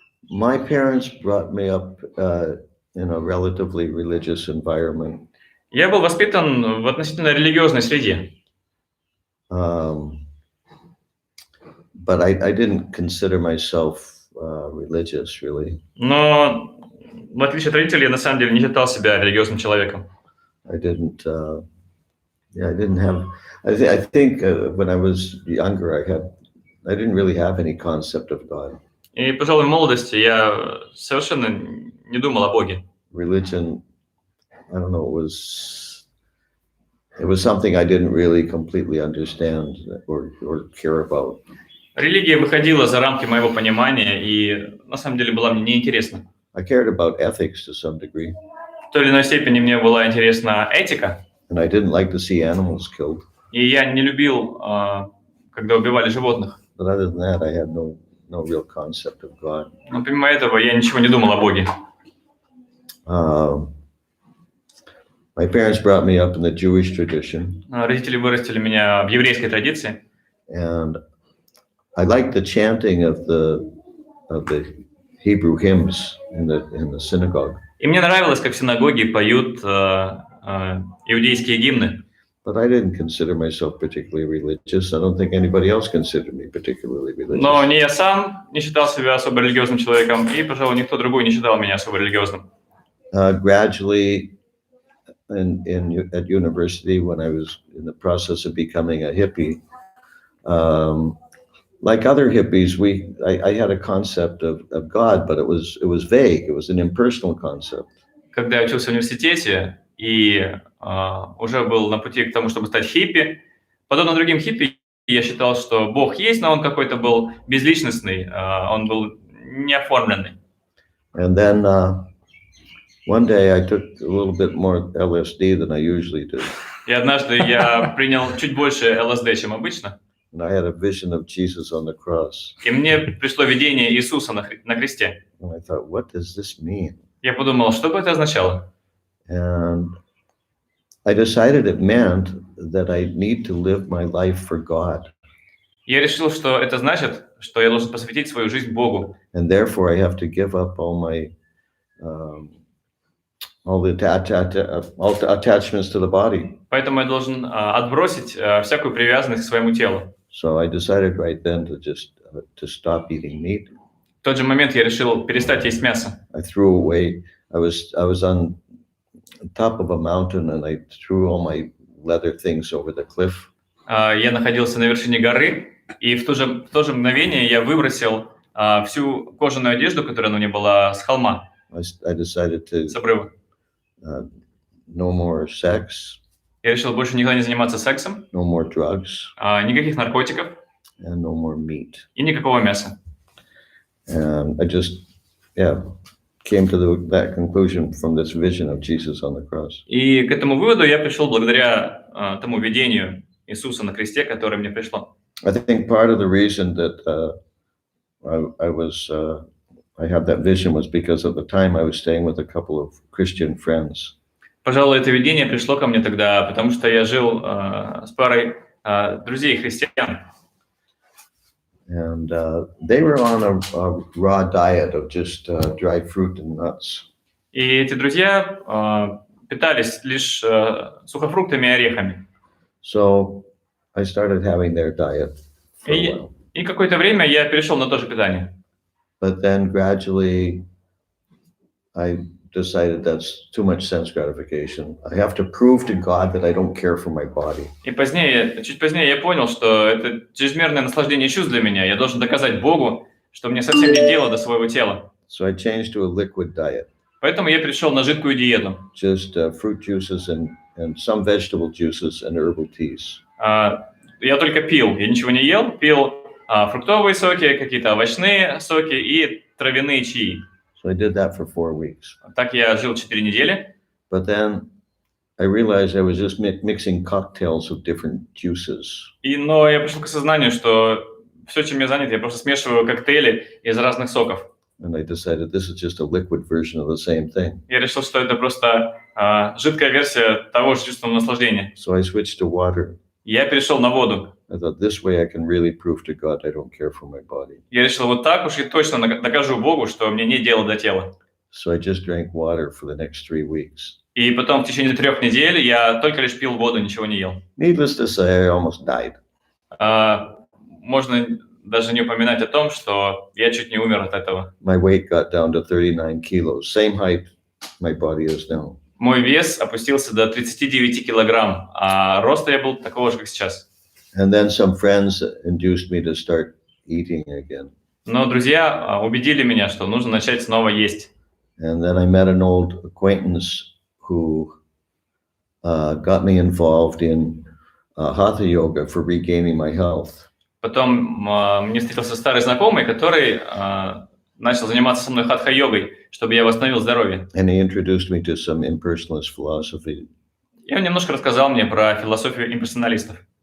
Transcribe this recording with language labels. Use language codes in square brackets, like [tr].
[en] My parents brought me up in a relatively religious environment. [ru] Я был воспитан в относительно религиозной среде. [en] But I didn't consider myself religious, really. [ru] Но, в отличие от родителей, я на самом деле не считал себя религиозным человеком. [en] I didn't have. I think when I was younger, I didn't really have any concept of God. [ru] И, пожалуй, в молодости я совершенно не думал о Боге. [en] Religion, I don't know, It was something I didn't really completely understand or care about. [ru] Религия выходила за рамки моего понимания и на самом деле была мне неинтересна. [en] I cared about ethics to some degree, [ru] В той или иной степени мне была интересна этика, [en] and I didn't like to see animals killed. [ru] и я не любил, когда убивали животных. [en] But other than that, I had no real concept of God. [ru] Но помимо этого я ничего не думал о Боге. [en] My parents brought me up in the Jewish tradition, [ru] Родители вырастили меня в еврейской традиции, [en] and I liked the chanting of the Hebrew hymns in the synagogue. [ru] и мне нравилось, как в синагоге поют иудейские гимны. [en] But I didn't consider myself particularly religious. I don't think anybody else considered me particularly religious. [ru] Но ни я сам не считал себя особо религиозным человеком, и, пожалуй, никто другой не считал меня особо религиозным. [en] Gradually, at university, when I was in the process of becoming a hippie, like other hippies, I had a concept of God, but it was vague. It was an impersonal concept. [ru] Когда я учился в университете и уже был на пути к тому, чтобы стать хиппи, подобно другим хиппи, я считал, что Бог есть, но он какой-то был безличностный, он был неоформленный. [en] And then one day I took a little bit more LSD than I usually do. [ru] И однажды я принял чуть больше ЛСД, чем обычно. [en] And I had a vision of Jesus on the cross. [ru] И мне пришло видение Иисуса на кресте. [en] And I thought, what does this mean? [ru] Я подумал, что бы это означало? [en] And I decided it meant that I need to live my life for God. [ru] Я решил, что это значит, что я должен посвятить свою жизнь Богу. [en] And therefore I have to give up all the attachments to the body. [ru] Поэтому я должен отбросить всякую привязанность к своему телу. [en] So I decided right then to stop eating meat. [ru] В тот же момент я решил перестать есть мясо. [en] I threw away. I was on top of a mountain and I threw all my leather things over the cliff. [ru] Я находился на вершине горы, и в то же мгновение я выбросил всю кожаную одежду, которая на мне была с холма. [en] I decided to [ru] С обрыва. [en] no more sex. [ru] Я решил больше никогда не заниматься сексом, [en] No more drugs. [ru] Никаких наркотиков [en] And no more meat. [ru] и никакого мяса. [en] And I just, came to that conclusion from this vision of Jesus on the cross. [ru] И к этому выводу я пришел благодаря тому видению Иисуса на кресте, которое мне пришло. [en] I think part of the reason that I had that vision was because at the time I was staying with a couple of Christian friends. [ru] Пожалуй, это видение пришло ко мне тогда, потому что я жил с парой друзей христиан. [en] And they were on a raw diet of just dried fruit and nuts. [ru] И эти друзья питались лишь сухофруктами и орехами. [en] So I started having their diet for a while. [ru] И какое-то время я перешел на то же питание. [en] But then gradually I decided that's too much sense gratification. I have to prove to God that I don't care for my body. [ru] И чуть позднее я понял, что это чрезмерное наслаждение чувств для меня. Я должен доказать Богу, что мне совсем нет дела до своего тела. [en] So I changed to a liquid diet. [ru] Поэтому я перешел на жидкую диету. [en] Just fruit juices and some vegetable juices and herbal teas. [ru] Я только пил, я ничего не ел, пил фруктовые соки, какие-то овощные соки и травяные чаи. [en] So I did that for 4 weeks. [ru] Так я жил 4 недели. [en] But then I realized I was just mixing cocktails of different juices. [ru] Но я пришел к осознанию, что все, чем я занят, я просто смешиваю коктейли из разных соков. [en] And I decided this is just a liquid version of the same thing. [ru] Я решил, что это просто жидкая версия того же чувственного наслаждения. [en] So I switched to water. [ru] Я перешел на воду. [en] I thought this way I can really prove to God I don't care for my body. [ru] Я решил, вот так уж и точно докажу Богу, что мне нет дела до тела. [en] So I just drank water for the next 3 weeks. [ru] И потом в течение 3 недель я только лишь пил воду, ничего не ел. [en] Needless to say, I almost died. [ru] Можно даже не упоминать о том, что я чуть не умер от этого. [en] My weight got down to 39 kilos, same height my body is now. [ru] Мой вес опустился до 39 килограмм, а роста я был такого же, как сейчас. [en] And then some friends induced me to start eating again. [ru] Но друзья убедили меня, что нужно начать снова есть. [en] And then I met an old acquaintance who got me involved in Hatha yoga for regaining my health. [ru] Потом мне встретился старый знакомый, который начал заниматься со мной хатха-йогой, чтобы я восстановил здоровье. [en] And he introduced me to some impersonalist philosophy. [ru] И он немножко рассказал мне про философию имперсоналистов.